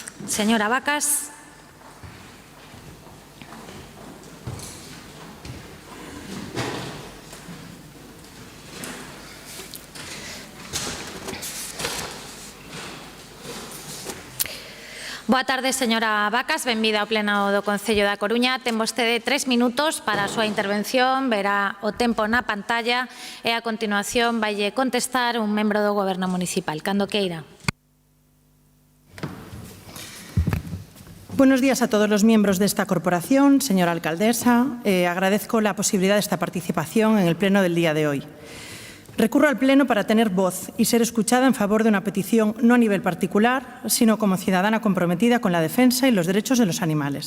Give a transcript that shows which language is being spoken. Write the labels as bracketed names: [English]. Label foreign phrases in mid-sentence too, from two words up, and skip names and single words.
[Galician] Señora Vacas. Boa tarde, señora Vacas. Benvida ao Pleno do Concello da Coruña. Ten vostede 3 minutos para a súa intervención. Verá o tempo na pantalla e a continuación vaille contestar un membro do Goberno Municipal. Cando queira. [Spanish] Buenos días a todos los miembros de esta corporación. Señora alcaldesa, agradezco la posibilidad de esta participación en el Pleno del día de hoy. Recurro al Pleno para tener voz y ser escuchada en favor de una petición no a nivel particular, sino como ciudadana comprometida con la defensa y los derechos de los animales.